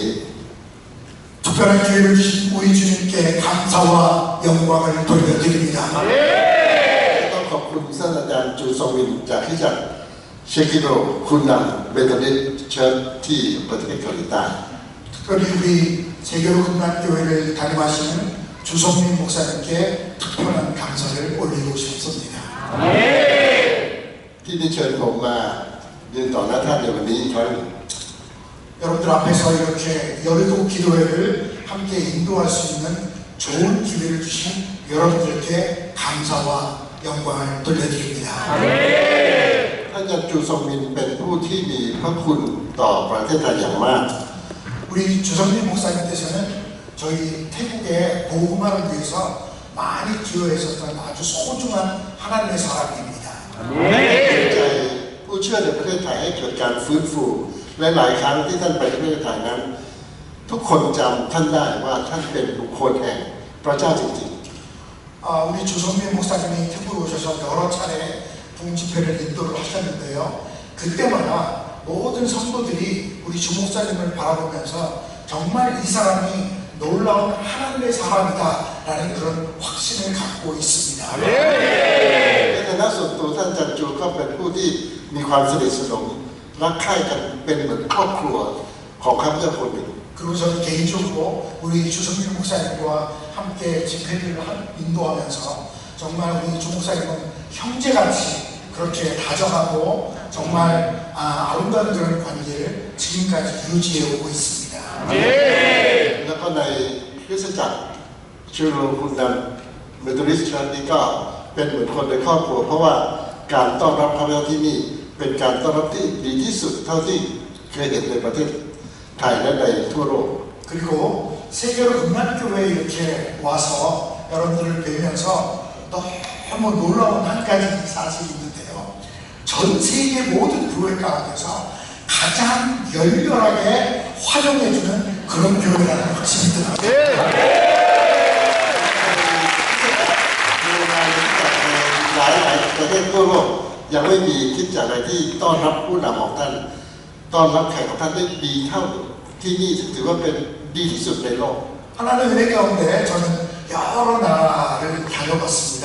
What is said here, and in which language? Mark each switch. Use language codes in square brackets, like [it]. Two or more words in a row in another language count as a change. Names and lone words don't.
[ko] 특별한 기회를 주신 우리 주님께 감사와 영광을 돌려드립니다. [th] ต้องขอบคุณศาสตราจารย์จูซองวินจากคริสตจักรเชคิโรคุณนำเบธานิสเชิร์ชที่ประเทศเกาหลีใต้ [ko] 특별히 우리 세계로 금난교회를 담임하시는 주성민 목사님께 특별한 감사를 올리고 싶습니다. [th] ที่ได้เชิญผมมายืนต่อหน้าท่านในวันนี้อีกครั้งหนึ่ง [ko] 여러분들 앞에서 이렇게 여의도 기도회를 함께 인도할 수 있는 좋은 기회를 주신 여러분들께 감사와 영광을 돌려드립니다. [th] ท่านอาจารย์จูซองวินเป็นผู้ที่มีพระคุณต่อประเทศไทยอย่างมาก [ko] 우리 주성민 목사님께서는 저희 태국의 복음화를 위해서 많이 기여했었던 아주 소중한 하나님의 사람입니다. [th] ใจผู้เชื่อในประเทศไทยให้เกิดการฟื้นฟูและหลายครั้งที่ท่านไปประเทศไทยนั้นทุกคนจำท่านได้ว่าท่านเป็นบุคคลแห่งพระเจ้าจริง [ko] 우리 주성민 목사님이 태국에 오셔서 여러 차례 부흥집회를 인도를 하셨는데요. 그때마다 모든 성도들이 우리 주 목사님을 바라보면서 정말 이 사람이 놀라운 하나님의 사람이다라는 그런 확신을 갖고 있습니다. [th] ๆในฐานะส่วนตัวท่านอาจารย์จูก็เป็นผู้ที่มีความสนิทสนมรักใคร่กันเป็นเหมือนครอบครัวของข้าพเจ้าคนหนึ่ง [ko] 그리고 저는 개인적으로 우리 주성민 목사님과 함께 집회를 인도하면서 정말 우리 주 목사님은 형제같이 그렇게 다정하고 정말 아름다운 그런 관계를 지금까지 유지해 오고 있습니다. [th] แล้วก็ในคริสตจักรชูโรคุณนำเมทอดิสต์เชิร์ชนี้ก็เป็นเหมือนคนในครอบครัวเพราะว่าการต้อนรับข้าพเจ้าที่นี่เป็นการต้อนรับที่ดีที่สุดเท่าที่เคยเห็นในประเทศไทยและในทั่วโลก [ko] 그리고 세계로 금난교회에 이렇게 와서 여러분들을 뵈면서 너무 놀라운 한 가지 사실이 있는데요. 전 세계 모든 교회 가운데서 가장 열렬하게 환영해주는 그런 교회라는 확신이 듭니다. [th] หลายประเทศทั่วโลกยังไม่มีคริสตจักรอะไรที่ต้อนรับผู้นำของท่านต้อนรับแขกของท่านได้ดีเท่าที่นี่ถือว่าเป็นดีที่สุดในโลก [ko] 하나는 은혜 가운데 저는 여러 나라를 다녀봤습니다.